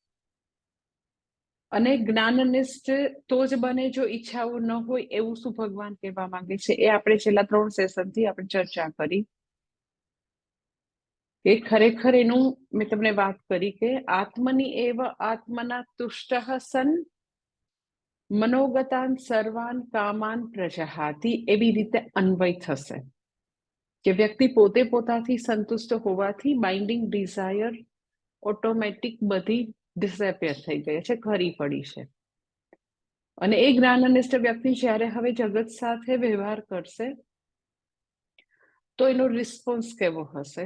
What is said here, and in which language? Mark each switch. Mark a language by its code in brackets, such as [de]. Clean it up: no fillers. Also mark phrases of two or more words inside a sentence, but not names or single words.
[gu] અને જ્ઞાનનિષ્ઠ તો જ બને જો ઈચ્છાઓ ન હોય, એવું શું ભગવાન કહેવા માંગે છે એ આપણે છેલ્લા 3 સેશનથી આપણે ચર્ચા કરી. કે ખરેખર એનું મેં તમને વાત કરી કે [sa] આત્મની એવ આત્મના તુષ્ટઃ સન મનોગતાન સર્વાન કામાન પ્રજહાતિ. [gu] એવી રીતે અન્વય થશે કે વ્યક્તિ પોતે પોતાથી સંતુષ્ટ હોવાથી [en] binding desire automatic [gu] બધી ડિસએપિયર થઈ ગઈ છે, ખરી પડી છે. અને એ જ્ઞાનનિષ્ઠ વ્યક્તિ જ્યારે હવે જગત સાથે વ્યવહાર કરશે તો એનો રિસ્પોન્સ કેવો હશે?